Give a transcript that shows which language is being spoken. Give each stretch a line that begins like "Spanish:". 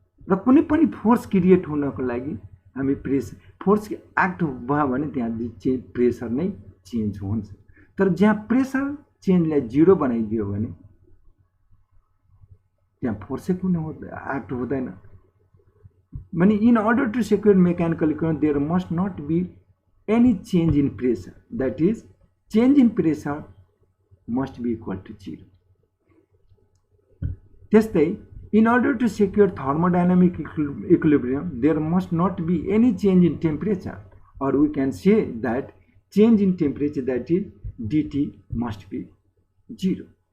Nepali: र कुनै पनि फोर्स क्रिएट हुनको लागि हामी फोर्स एक्ट भयो भने त्यहाँ प्रेसर नै चेन्ज हुन्छ, तर जहाँ प्रेसर चेन्जलाई 0 बनाइदियो भने त्यहाँ फोर्सै कुनै एक्ट हुँदैन।
English: भने in order to secure mechanical equilibrium there must not be any change in pressure, that is change in pressure must be equal to 0। त्यस्तै in order to secure thermodynamic equilibrium there must not be any change in temperature, or we can say that change in temperature, that is dt, must be 0.